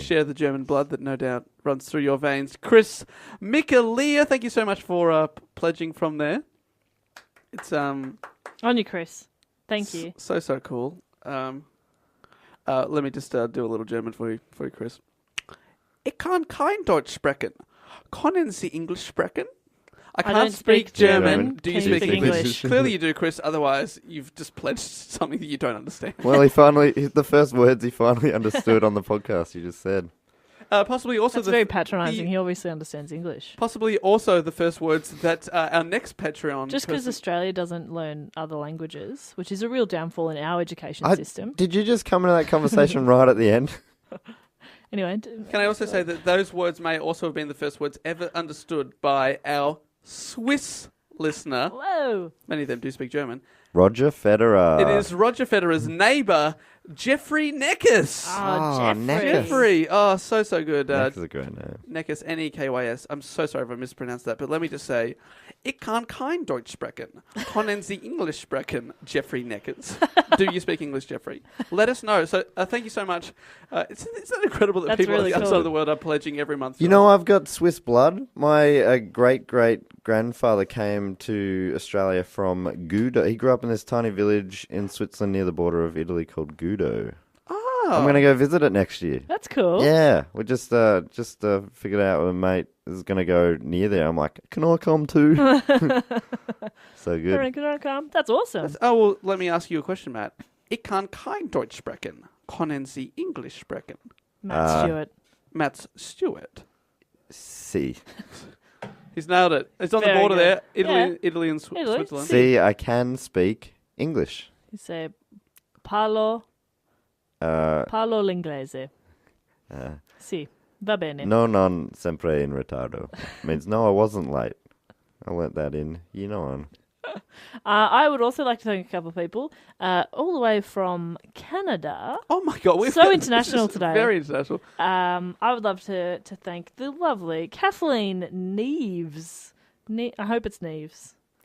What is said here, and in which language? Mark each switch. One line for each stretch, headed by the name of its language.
English: Share the German blood that no doubt runs through your veins. Chris Mikalia, thank you so much for pledging from there. It's on you, Chris. Thank you. So cool. Let me just do a little German for you, Chris.
German: Ich kann kein Deutsch sprechen. Können Sie English sprechen?
English: I can't speak German. Do you speak English? Clearly you do, Chris. Otherwise, you've just pledged something that you don't understand. Well, the first words he finally understood on the podcast you just said. Possibly also That's very patronising. He obviously understands English. Possibly also the first words that our next Patreon... Just because Australia doesn't learn other languages, which is a real downfall in our education system. Did you just come into that conversation right at the end? Anyway. Can I also say that those words may also have been the first words ever understood by our Swiss listener. Whoa. Many of them do speak German. Roger Federer. It is Roger Federer's neighbour, Jeffrey Neckis. Jeffrey. Oh, so good. Neckis is a great name. Neckis, Nekkys. I'm so sorry if I mispronounced that, but let me just say,
German: ich kann kein Deutsch sprechen. Können Sie English sprechen, Jeffrey Neckis?
English: Do you speak English, Jeffrey? Let us know. So thank you so much. It's that incredible that people really outside cool. of the world are pledging every month. You know, I've got Swiss blood. My great-great-grandfather came to Australia from Gudo. He grew up in this tiny village in Switzerland near the border of Italy called Gudo. Oh. I'm going to go visit it next year. That's cool. Yeah, we just figured out a mate is going to go near there. I'm like, can I come too? So good. Can I come? That's awesome. Well, let me ask you a question, Matt.
German: Ich kann kein Deutsch sprechen. Können Sie English sprechen?
English: Matt Stewart. Matt Stewart. See. He's nailed it. It's on Very the border good. there. Italy and Switzerland. See, I can speak English. You say,
Italian: parlo l'inglese. Sì, va bene. No, non sempre in ritardo.
English: Means no, I wasn't late. I learnt that in year 9. I would also like to thank a couple of people, all the way from Canada. Oh my God, we're so international today. Very international. I would love to thank the lovely Kathleen Neves. I hope it's Neves.